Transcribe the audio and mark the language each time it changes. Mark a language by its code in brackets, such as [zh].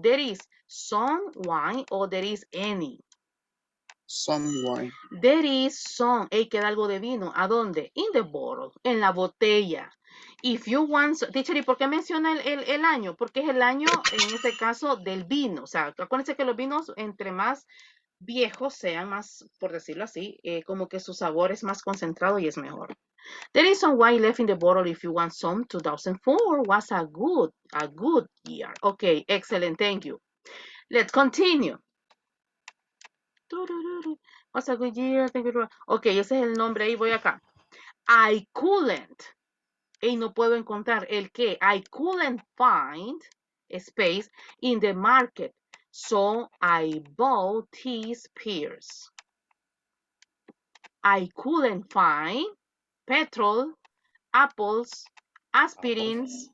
[en] There is some wine or there is any. Some wine. There is some. [es] Hey, queda algo de vino. ¿A dónde? [en] In the bottle, [es] en la botella. [en] If you want, [es] teacher, ¿y por qué menciona el año? Porque es el año, en este caso, del vino. O sea, acuérdense que los vinos, entre más viejos sean, más, por decirlo así, como que su sabor es más concentrado y es mejor. [en] There is some wine left in the bottle if you want some. 2004 was a good year. Okay, excellent, thank you. Let's continue. Was a good year, thank you. [es] Ok, ese es el nombre, ahí voy acá. [en] I couldn't, [es] y no puedo encontrar el que. [en] I couldn't find space in the market, so I bought these pears. I couldn't find petrol, apples, aspirins.